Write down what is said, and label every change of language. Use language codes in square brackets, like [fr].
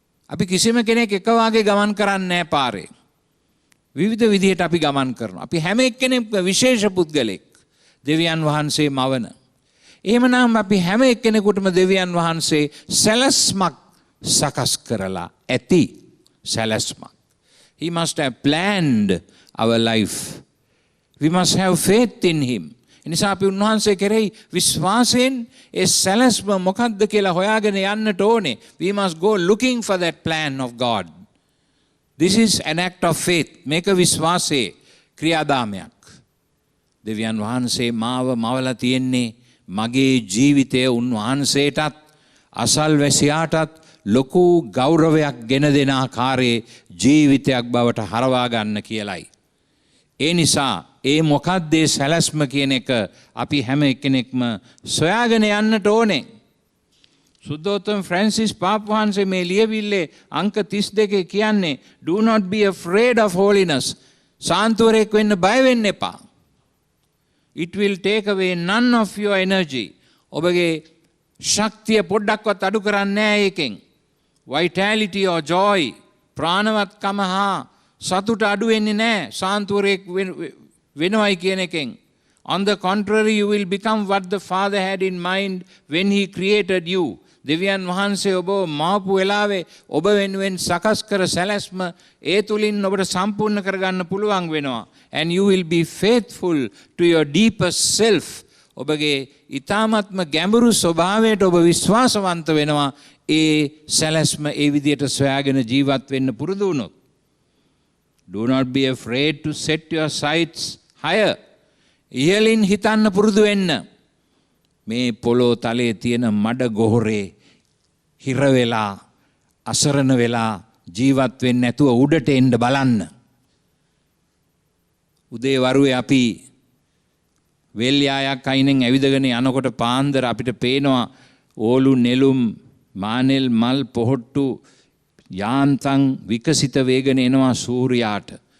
[si] අපි කිසිම කෙනෙක් එක වාගේ ගමන් කරන්නේ නැහැ පාරේ. විවිධ විදිහට අපි ගමන් කරනවා. අපි හැම එක්කෙනෙක්ම විශේෂ පුද්ගලෙක්. දෙවියන් වහන්සේ මවන. එහෙමනම් අපි හැම එක්කෙනෙකුටම දෙවියන් වහන්සේ සැලැස්මක් සකස් කරලා ඇති සැලැස්මක්. [en] He must have planned our life. We must have faith in him. [si] එනිසා අපි උන්වහන්සේ කෙරෙහි විශ්වාසයෙන් ඒ සැලැස්ම මොකක්ද කියලා හොයාගෙන යන්නට ඕනේ. [en] We must go looking for that plan of God. This is an act of faith. [si] මේක විශ්වාසයේ ක්‍රියාදාමයක්. දෙවියන් වහන්සේ මාව මවලා තියෙන්නේ මගේ ජීවිතය උන්වහන්සේටත් අසල්වැසියාටත් ලොකු ගෞරවයක් ගෙන දෙන ආකාරයේ ජීවිතයක් බවට හරවා ගන්න කියලයි. ඒ නිසා ඒ මොකක්ද ඒ සැලැස්ම කියන එක අපි හැම එක්කෙනෙක්ම සොයාගෙන යන්නට ඕනේ. සුද්ධෝත්තම ෆ්‍රැන්සිස් පාප් වහන්සේ මේ ලියවිල්ලේ අංක 32 කියන්නේ [en] do not be afraid of holiness. [si] සාන්තුවරයෙක් වෙන්න බය වෙන්න එපා. [en] It will take away none of your energy. [si] ඔබගේ ශක්තිය පොඩ්ඩක්වත් අඩු කරන්නේ නැහැ ඒකෙන්. [en] Vitality or joy [si] ප්‍රාණවත්කම හා සතුට අඩු වෙන්නේ නැහැ සාන්තුවරයෙක් වෙනවයි කියන එකෙන්. [en] On the contrary, you will become what the Father had in mind when he created you. [si] දෙවියන් වහන්සේ ඔබ මාපු වෙලාවේ ඔබ වෙනුවෙන් සකස් කර සැලැස්ම ඒ තුලින් ඔබට සම්පූර්ණ කරගන්න පුළුවන් වෙනවා. [en] And you will be faithful to your deepest self. [si] ඔබගේ ඊ타ත්ම ගැඹුරු ස්වභාවයට ඔබ විශ්වාසවන්ත වෙනවා. ඒ සැලැස්ම ඒ විදියට සොයාගෙන ජීවත් වෙන්න පුරුදු වුණොත්. [en] Do not be afraid to set your sights higher. [si] ඉහළින් හිතන්න පුරුදු වෙන්න. මේ පොළොව තලයේ තියෙන මඩ ගොහරේ හිර වෙලා අසරණ වෙලා ජීවත් වෙන්නේ නැතුව උඩට එන්න බලන්න. උදේ වරුවේ අපි වෙල් යායක් අයිනෙන් ඇවිදගෙන යනකොට පාන්දර අපිට පේනවා ඕලු නෙළුම් මානෙල් මල් පොහොට්ටු යාන්තම් විකසිත වේගන එනවා සූර්යාට.